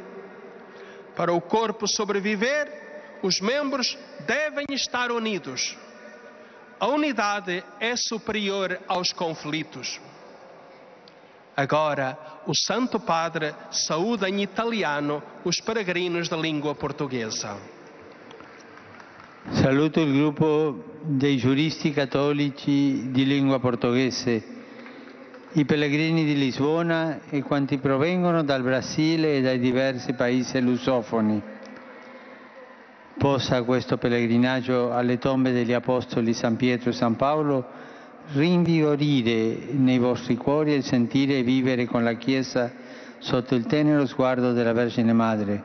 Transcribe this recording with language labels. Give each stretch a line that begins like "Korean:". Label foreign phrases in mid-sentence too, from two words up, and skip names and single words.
Portuguese: Para o corpo sobreviver, os membros devem estar unidos. A unidade é superior aos conflitos. Agora, o Santo Padre saúda em italiano os peregrinos da língua portuguesa.
Italian: Saluto il gruppo dei giuristi cattolici di lingua portoghese, i pellegrini di Lisbona e quanti provengono dal Brasile e dai diversi paesi lusofoni. Possa questo pellegrinaggio alle tombe degli Apostoli San Pietro e San Paolo rinvigorire nei vostri cuori il sentire e vivere con la Chiesa sotto il tenero sguardo della Vergine Madre.